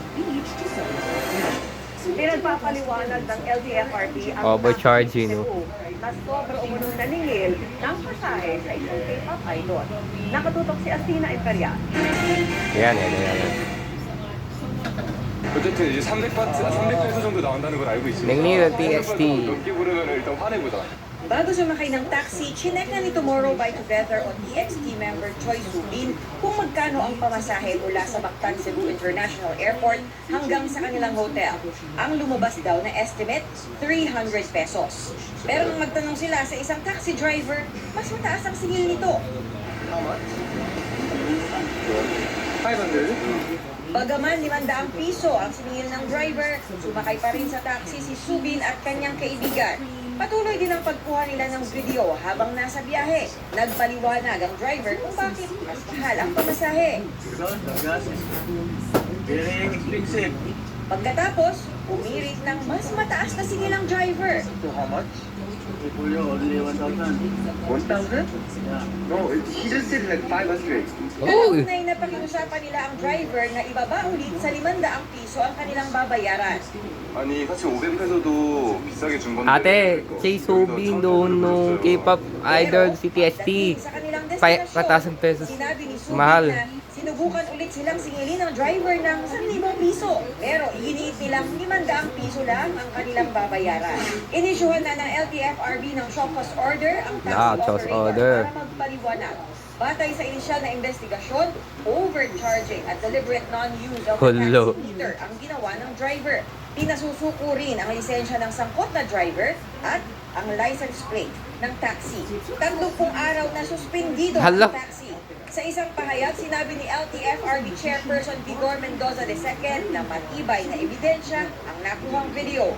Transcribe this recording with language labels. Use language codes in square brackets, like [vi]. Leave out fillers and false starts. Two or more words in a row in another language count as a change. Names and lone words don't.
[tl] Pinagpapaliwanag ng LTFRB ang Overcharging, taxi sa no? Cebu na sobra umunong naningil ng pasahe sa isang [en] K-pop idol. [tl] Nakatutok si Asina Imperial. Yan. [ko] 어쨌든 이제 300페소 정도 나온다는 걸 알고 있으니까 [tl] Nagnilan TXT. [ko] 넘게 부르면 일단 화내보자. [tl] Bago sumakay ng taxi, chinek na ni Tomorrow by Together o TXT member Choi Subin kung magkano ang pamasahe mula sa Mactan Cebu International Airport hanggang sa kanilang hotel. Ang lumabas daw na estimate, 300 pesos. Pero nung magtanong sila sa isang [en] taxi driver, [tl] mas mataas ang singil nito. 500? Bagaman 500 piso ang siningil ng driver, sumakay pa rin sa taxi si Subin at kanyang kaibigan. Patuloy din ang pagkuha nila ng video habang nasa biyahe. Nagpaliwanag ang driver kung bakit mas mahal ang pamasahe. [en] Very expensive. [tl] Pagkatapos, umirit ng mas mataas na singil ang driver. [en] So how much? Only 1,000. 1,000? No, he just said like 500. [tl] Tunay na pakiusapan nila ang driver na ibaba ulit sa 500 piso ang kanilang babayaran. [ko] 아니 사실 500페소도 비싸게 준 건데. [tl] Ate, Choi Subin doon nung [en] K-pop idol [tl] si TXT. Sa kanilang Pataas ang pesos. sinabi ni Subin Mahal. na sinubukan ulit silang singilin ng driver ng 1,000 piso. Pero iginiit nilang 500 piso lang ang kanilang babayaran. Inisyuhan na ng LTFRB ng [en] show cause order [tl] ang taxi Shows operator order. para magpaliwanag. Batay sa inisyal na investigasyon, overcharging at [en] deliberate non-use of the [tl] Hello. [en] taxi meter [tl] ang ginawa ng driver. Pinasusuko rin ang lisensya ng sangkot na driver at ang [en] license plate [tl] ng taxi. 30 araw na suspendido Hala. ang taxi. Sa isang pahayag, sinabi ni LTFRB Chairperson Vigor Mendoza II na matibay na ebidensya ang nakuhang video.